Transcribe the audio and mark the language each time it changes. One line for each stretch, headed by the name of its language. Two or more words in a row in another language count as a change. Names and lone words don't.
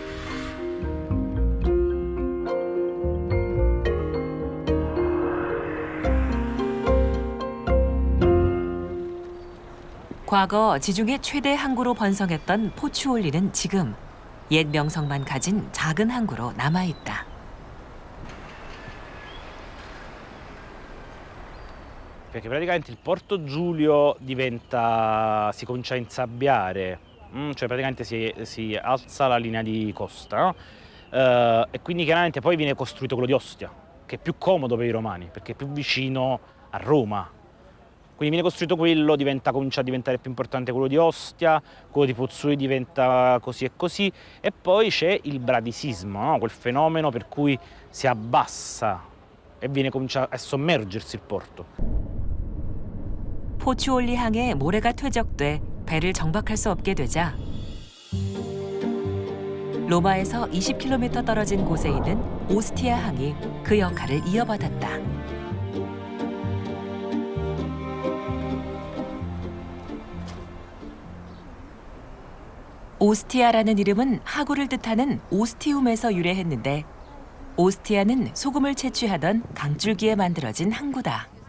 Korean: 과거 지중해 최대 항구로 번성했던 포추올리는 지금 옛 명성만 가진 작은 항구로 남아있다.
Italian: Perché praticamente il Porto Giulio si comincia a insabbiare, cioè praticamente si alza la linea di costa, no? E quindi chiaramente poi viene costruito quello di Ostia, che è più comodo per i romani, perché è più vicino a Roma. Quindi viene costruito quello, comincia a diventare più importante quello di Ostia, quello di Pozzuoli diventa così e così, e poi c'è il bradisismo, no? Quel fenomeno per cui si abbassa e comincia a sommergersi il porto.
Korean: 포추올리 항에 모래가 퇴적돼 배를 정박할 수 없게 되자 로마에서 20km 떨어진 곳에 있는 오스티아 항이 그 역할을 이어받았다. 오스티아라는 이름은 하구를 뜻하는 오스티움에서 유래했는데 오스티아는 소금을 채취하던 강줄기에 만들어진 항구다.